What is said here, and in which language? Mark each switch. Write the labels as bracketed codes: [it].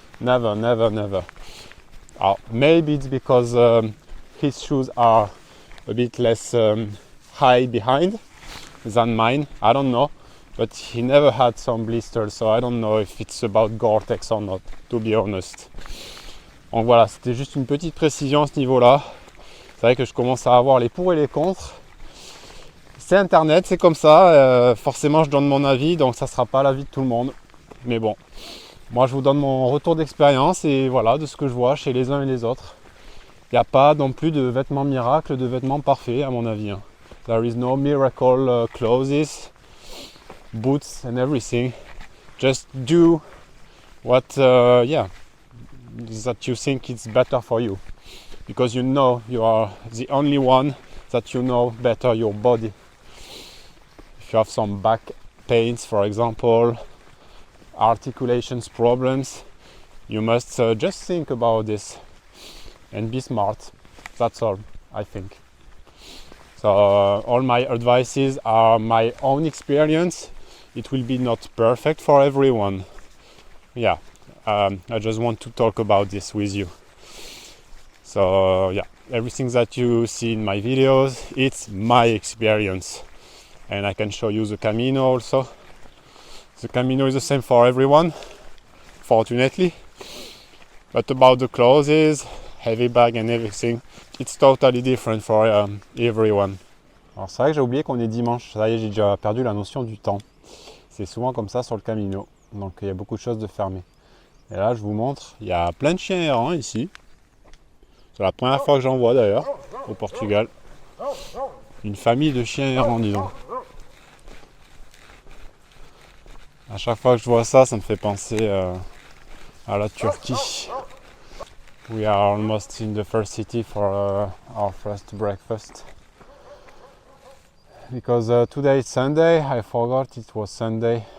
[en] Never, never, never. Maybe it's because his shoes are a bit less high behind than mine, I don't know, but he never had some blisters, so I don't know if it's about Gore-Tex or not, to be honest. [fr] Donc voilà, c'était juste une petite précision à ce niveau-là. C'est vrai que je commence à avoir les pour et les contre. C'est internet, c'est comme ça, forcément je donne mon avis, donc ça sera pas l'avis de tout le monde. Mais bon, moi je vous donne mon retour d'expérience et voilà, de ce que je vois chez les uns et les autres. Il n'y a pas non plus de vêtements miracles, de vêtements parfaits à mon avis. [en] There is no miracle clothes, boots and everything. Just do what, that you think is better for you. Because you know you are the only one that you know better your body. If you have some back pains, for example, articulations problems, you must just think about this. And be smart. That's all, I think. So all my advices are my own experience. It will be not perfect for everyone. Yeah, I just want to talk about this with you. So yeah, everything that you see in my videos, it's my experience. And I can show you the Camino also. The Camino is the same for everyone, fortunately. But about the clothes, heavy bag and everything, it's totally different for everyone. [fr] Alors c'est vrai que j'ai oublié qu'on est dimanche, ça y est, j'ai déjà perdu la notion du temps. C'est souvent comme ça sur le Camino, donc il y a beaucoup de choses de fermées. Et là je vous montre, il y a plein de chiens errants ici. C'est la première fois que j'en vois d'ailleurs, au Portugal. Une famille de chiens errants, disons. À chaque fois que je vois ça, ça me fait penser à la Turquie. [en] We are almost in the first city for our first breakfast. Because today is Sunday, I forgot it was Sunday.